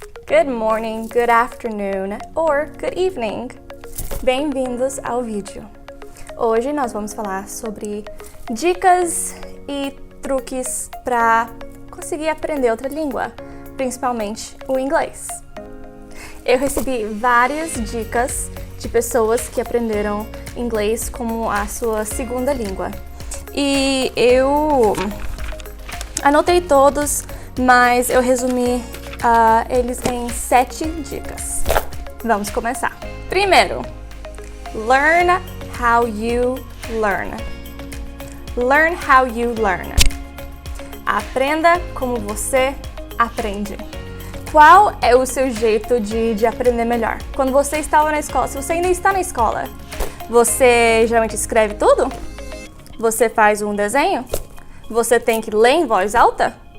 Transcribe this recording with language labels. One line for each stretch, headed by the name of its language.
English: Good morning, good afternoon or good evening.
Portuguese: Bem-vindos ao vídeo. Hoje nós vamos falar sobre dicas e truques para conseguir aprender outra língua, principalmente o inglês. Eu recebi várias dicas de pessoas que aprenderam inglês como a sua segunda língua. E eu anotei todos, mas eu resumi eles em 7 dicas. Vamos começar. Primeiro,
English: learn how you learn. Learn how you learn.
Portuguese: Aprenda como você aprende. Qual é o seu jeito de aprender melhor? Quando você estava na escola, se você ainda está na escola, você geralmente escreve tudo? Você faz um desenho? Você tem que ler em voz alta?